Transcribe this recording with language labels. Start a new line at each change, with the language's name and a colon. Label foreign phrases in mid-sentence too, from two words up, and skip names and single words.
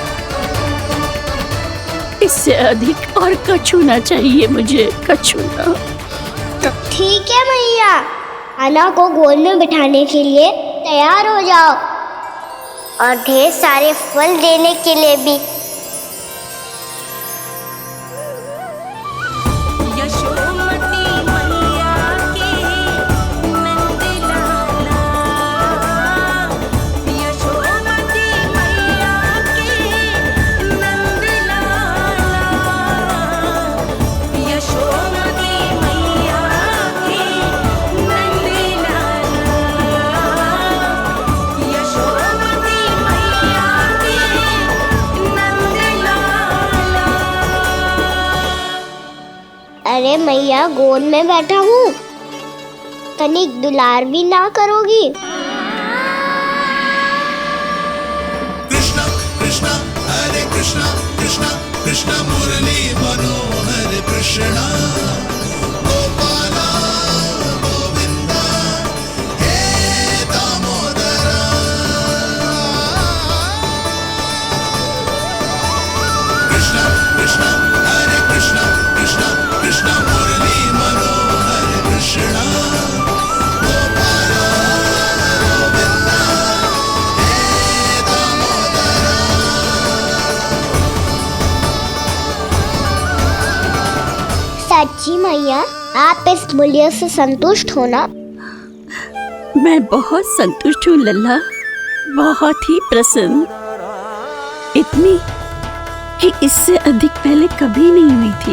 Hindi: इससे अधिक और कछु ना चाहिए मुझे, कछु ना। ठीक है मैया, अन्ना को गोद में बिठाने के लिए तैयार हो जाओ और ढेर सारे फल देने के लिए भी। यशोमती मैया के नंद लाला, यशोमती मैया के नंद लाला, यशोमती मैया के नंद लाला, यशोमती मैया के नंद लाला। अरे मैया, गोद में बैठा हूँ, तनिक दुलार भी ना करोगी? कृष्णा कृष्णा हरे कृष्णा कृष्णा कृष्णा मुरली मनोहर कृष्णा गोपाला गोविंदा हे दामोदरा। कृष्णा कृष्णा हरे कृष्णा कृष्णा कृष्णा मुरली मनोहर कृष्णा गोपाला गोविंदा हे दामोदरा। सच्ची मैया, आप इस मूल्य से संतुष्ट हो ना? मैं बहुत संतुष्ट हूँ लल्ला, बहुत ही प्रसन्न। इतनी कि इससे अधिक पहले कभी नहीं हुई थी।